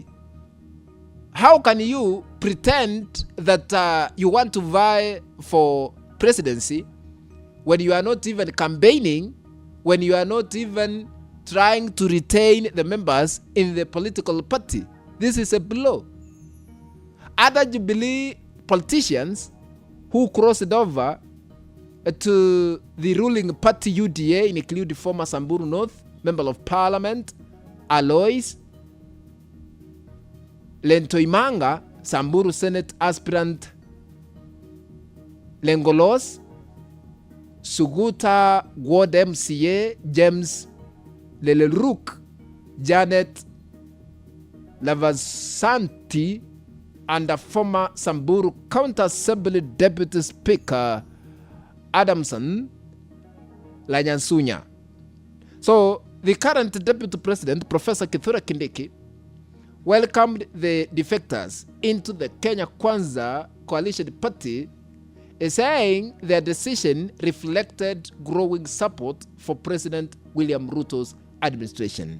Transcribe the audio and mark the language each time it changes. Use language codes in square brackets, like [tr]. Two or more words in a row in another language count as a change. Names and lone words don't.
[en] How can you pretend that you want to vie for presidency when you are not even campaigning, when you are not even trying to retain the members in the political party? This is a blow. Other Jubilee politicians who crossed over to the ruling party UDA include former Samburu North Member of Parliament Alois Lentoimanga, Samburu Senate aspirant Lengolos, Suguta Ward MCA James Lelelruk, Janet Lavasanti, and the former Samburu County Assembly Deputy Speaker Adamson Lanyansunya. So, the current Deputy President, Professor Kithure Kindiki, welcomed the defectors into the Kenya Kwanza coalition party, saying their decision reflected growing support for President William Ruto's administration.